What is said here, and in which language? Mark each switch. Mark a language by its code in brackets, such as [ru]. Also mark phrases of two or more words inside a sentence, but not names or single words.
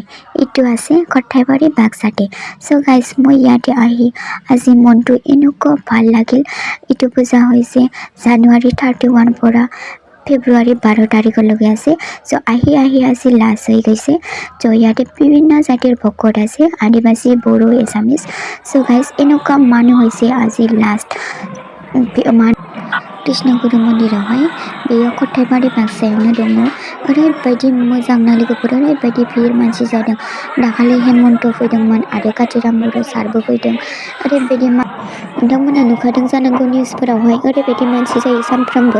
[as] এইটো আছে কঠাইবাৰী বাক্সাতে। [en] So guys, [as] মই ইয়াতে আহি আজি মনটো এনেকুৱা ভাল লাগিল। এইটো পূজা হৈছে জানুৱাৰী 31 পৰা ফেব্ৰুৱাৰী 12 তাৰিখলৈকে আছে। So আহি আজি লাষ্ট হৈ গৈছে। So ইয়াতে বিভিন্ন জাতিৰ ভকত আছে, আদিবাসী, বড়ো, এছামিছ। [en] So guys, [as] এনেকুৱা মানুহ হৈছে আজি লাষ্ট [brx] कृष्णगुरु मन्दिरावहाय बेयो कठाइबारि बाक्सायावनो दङ। ओरैबायदि मोजां ना लोगोफोर, ओरैबायदि भिर मानसि जादों। दाखालि हेमन्त फैदोंमोन आरो काथिराम बर' सारबो फैदों। ओरैबायदि नोंथांमोना नुखादों जानांगौ निउसफोरावहाय ओरैबायदि मानसि जायो सानफ्रामबो।